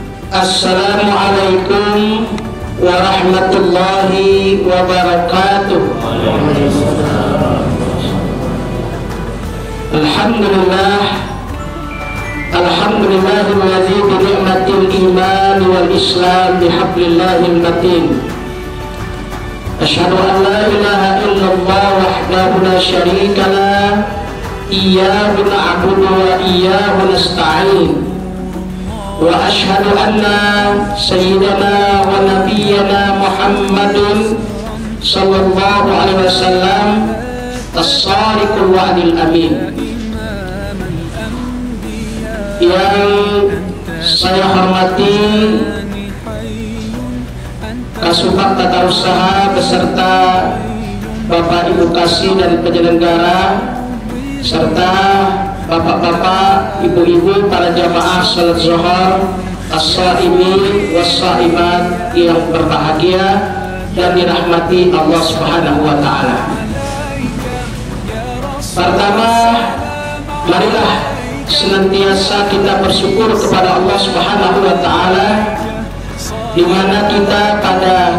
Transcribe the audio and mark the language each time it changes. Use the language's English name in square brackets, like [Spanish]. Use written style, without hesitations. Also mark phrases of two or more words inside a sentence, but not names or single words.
[Arabic] السلام عليكم ورحمة الله وبركاته. الحمد لله، الحمد لله الذي بنعمة الإيمان والإسلام بحبل الله المتين. أشهد أن لا إله إلا الله وحده لا شريك له، إياه نعبد وإياه نستعين. وأشهد أن سيدنا ونبينا محمد صلى الله عليه وسلم الصادق الوعد الأمين. [Indonesian] Yang saya hormati Kasubag Tata Usaha beserta Bapak Ibu Kasih dan penyelenggara serta bapak-bapak, ibu-ibu, para jamaah salat zuhur, [Arabic] الصائمين والصائمات [Indonesian] yang berbahagia dan dirahmati Allah [Arabic] سبحانه وتعالى. [Indonesian] Pertama, marilah senantiasa kita bersyukur kepada Allah [Arabic] سبحانه وتعالى [Indonesian] di mana kita pada